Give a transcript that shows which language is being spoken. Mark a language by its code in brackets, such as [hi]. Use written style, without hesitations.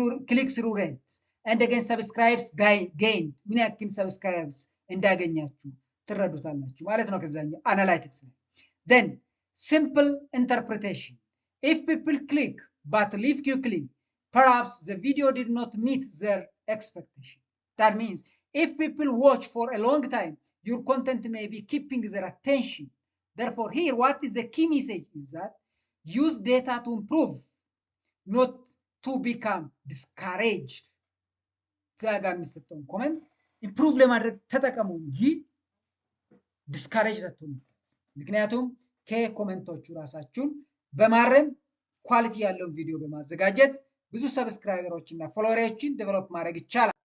[en] ክሊክ ስሩ ሬት and again subscribes gain፣ [am] ምን ያክል ሰብስክራይብስ እንዳገኛችሁ ትረዱታላችሁ ማለት ነው። ከዛኛው አናላይቲክስ ነው። [en] then simple interpretation if people click but leave quickly perhaps the video did not meet their expectation. That means if people watch for a long time your content may be keeping their attention. Therefore here what is the key message is that use data to improve not to become discouraged. [am] ዛጋ የሚሰጠውን ኮመንት ኢምፕሩቭ ለማድረግ ተጠቀሙ እንጂ ዲስካሬጅ አትሆኑበት። ምክንያቱም ከኮሜንቶቹ ራሳችሁን በማረም ኳሊቲ ያለውን ቪዲዮ በማዘጋጀት ብዙ ሰብስክራይበሮችን እና ፎሎወሮችን ዴቨሎፕ ማድረግ ይቻላል።